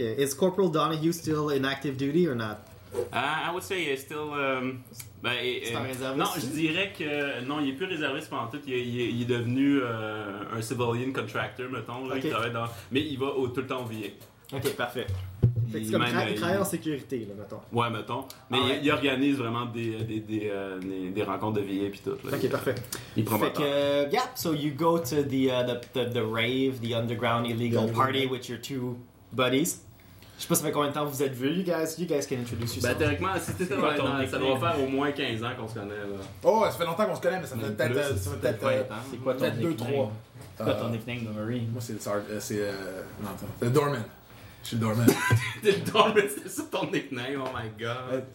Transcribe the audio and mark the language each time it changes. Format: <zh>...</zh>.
<en>Is Corporal Donahue still in active duty or not? I would say he's still...</en> <fr>Non, je dirais que non, il est plus réserviste pendant tout. Il est devenu un</fr> <en>civilian contractor,</en> <fr>mettons. Là, okay. Mais il va tout le temps au VA. Ok, parfait. Il travaille en sécurité, là, mettons. Ouais, mettons. Mais il organise vraiment des rencontres de VA puis tout. Là, ok, parfait. Il prend fait que,</fr> <en>yeah, so you go to the rave, the underground illegal party with your two buddies.</en> <fr>Je sais pas ça fait combien de temps vous êtes vus,</fr> <en>you guys can introduce yourself.</en> <fr>Ben théoriquement, si t'es dans ton ça doit faire au moins 15 ans qu'on se connaît là. Oh, ça fait longtemps qu'on se connaît, mais ça fait peut-être 20 ans. C'est quoi ton nickname? 2-3. C'est quoi ton nickname de Marine? Moi c'est le Doorman. Je suis le doorman. Le doorman, c'est ça ton nickname,</fr> <en>oh my god.</en>